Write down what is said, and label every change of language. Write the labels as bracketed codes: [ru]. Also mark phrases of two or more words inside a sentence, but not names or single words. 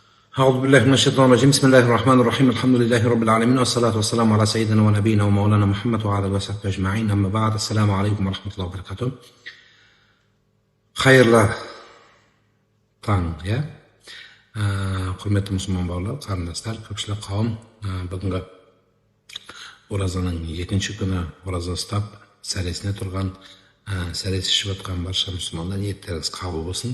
[ar] أعوذ بالله من الشيطان الرجيم بسم الله الرحمن الرحيم الحمد لله رب العالمين والصلاة والسلام على سيدنا ونبينا ومولانا محمد وعلى آله وصحبه أجمعين أما بعد السلام عليكم ورحمة الله وبركاته. [kk] Hayırlı таң, ya. Құрметті мұсылман бауырлар, қарындастар, көпшілік қауым, бүгінгі оразаның екінші күні ораза ұстап, сәресіне тұрған, сәрес ішіп отқан барша мұсылмандар ниеттеріңіз қабыл болсын.